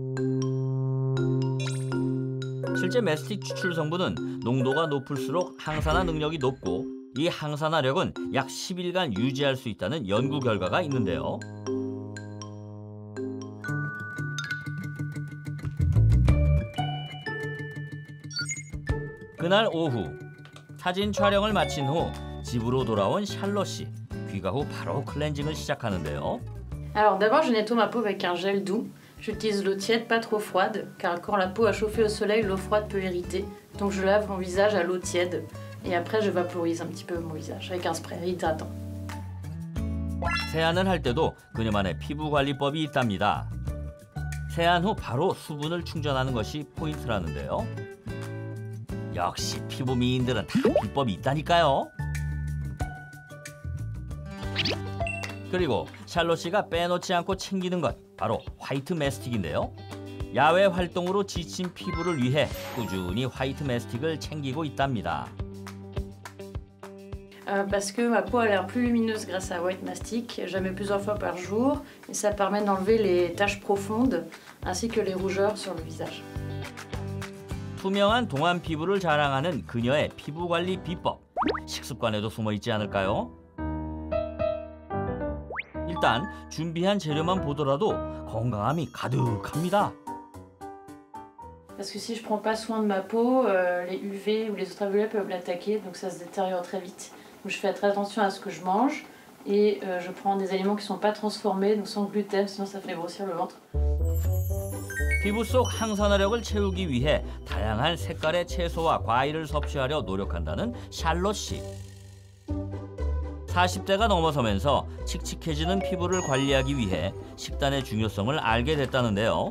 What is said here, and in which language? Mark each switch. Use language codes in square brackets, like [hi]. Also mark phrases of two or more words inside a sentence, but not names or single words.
[ko] 실제 메스틱 추출 성분은 농도가 높을수록 항산화 능력이 높고 이 항산화력은 약 10일간 유지할 수 있다는 연구 결과가 있는데요. 그날 오후 사진 촬영을 마친 후 집으로 돌아온 샬롯 씨. 귀가 후 바로 클렌징을 시작하는데요. [fr] Alors d'abord je nettoie ma peau avec un gel doux. J'utilise l'eau tiède, pas trop froide, car quand la peau a chauffé au soleil, l'eau froide peut irriter. Donc je lave mon visage à l'eau tiède et après je vaporise un petit peu mon visage avec un spray hydratant. [ko] 세안을 할 때도 그녀만의 피부 관리법이 있답니다. 세안 후 바로 수분을 충전하는 것이 포인트라는데요. 역시 피부 미인들은 다 비법이 있다니까요. 그리고 샬롯 씨가 빼놓지 않고 챙기는 것 바로 화이트 메스틱인데요. 야외 활동으로 지친 피부를 위해 꾸준히 화이트 메스틱을 챙기고 있답니다. [fr] Parce que ma peau a l'air plus lumineuse grâce à White Mastic. Je la mets plusieurs fois par jour et ça permet d'enlever les taches profondes ainsi que les rougeurs sur le visage. [ko] 투명한 동안 피부를 자랑하는 그녀의 피부 관리 비법. 식습관에도 숨어 있지 않을까요? 일단 준비한 재료만 보더라도 건강함이 가득합니다. [fr] Parce que si je prends pas soin de ma peau, les UV ou les ultraviolets peuvent l'attaquer, donc ça se détériore très vite. Donc je fais très attention à ce que je mange et je prends des aliments qui sont pas transformés, donc sans gluten, sinon ça fait grossir le ventre. [ko] 피부 속 항산화력을 채우기 위해 다양한 색깔의 채소와 과일을 섭취하려 노력한다는 샬롯 씨. 40대가 넘어서면서 칙칙해지는 피부를 관리하기 위해 식단의 중요성을 알게 됐다는데요.